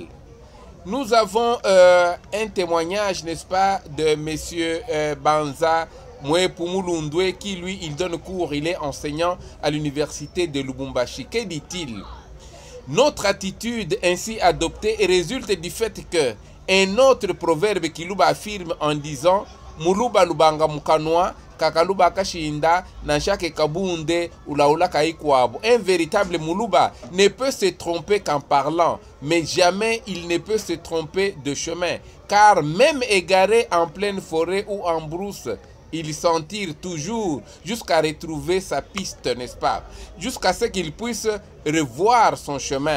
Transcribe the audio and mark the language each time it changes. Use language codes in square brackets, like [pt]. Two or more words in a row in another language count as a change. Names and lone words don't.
[fr] Nous avons un témoignage, n'est-ce pas, de M. Banza Mwepumulundwe, qui lui, il donne cours, il est enseignant à l'université de Lubumbashi. Que dit-il? Notre attitude ainsi adoptée résulte du fait que un autre proverbe Kiluba affirme en disant [lu] Muluba lubanga mukanwa, kakaluba kashinda, nanshake kabunde, ulaula kaikwabo. [fr] Un véritable Muluba ne peut se tromper qu'en parlant, mais jamais il ne peut se tromper de chemin, car même égaré en pleine forêt ou en brousse, il s'en tire toujours jusqu'à retrouver sa piste, n'est-ce pas? Jusqu'à ce qu'il puisse revoir son chemin.